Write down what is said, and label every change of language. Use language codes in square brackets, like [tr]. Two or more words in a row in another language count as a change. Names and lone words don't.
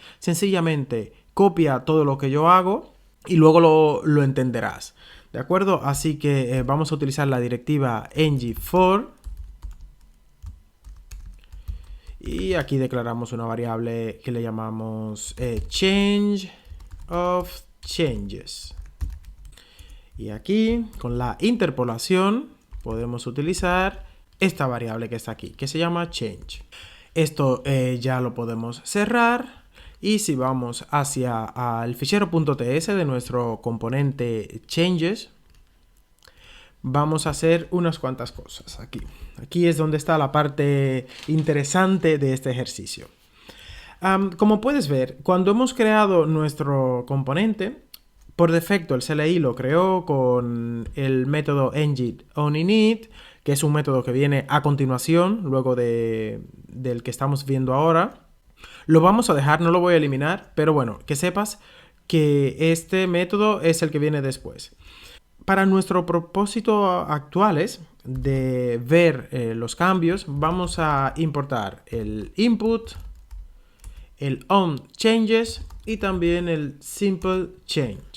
[es] Sencillamente copia todo lo que yo hago y luego lo entenderás. ¿De acuerdo? Así que vamos a utilizar la directiva ng-for. Y aquí declaramos una variable que le llamamos [en] change of changes. [es] Y aquí, con la interpolación, podemos utilizar esta variable que está aquí, que se llama change. Esto ya lo podemos cerrar. Y si vamos hacia el fichero .ts de nuestro componente changes, vamos a hacer unas cuantas cosas aquí. Aquí es donde está la parte interesante de este ejercicio. Como puedes ver, cuando hemos creado nuestro componente, por defecto el CLI lo creó con el método ng-on-init, que es un método que viene a continuación, luego del que estamos viendo ahora. Lo vamos a dejar, no lo voy a eliminar, pero bueno, que sepas que este método es el que viene después. Para nuestro propósito actuales de ver los cambios, vamos a importar el input, el onChanges y también el [en] simple change.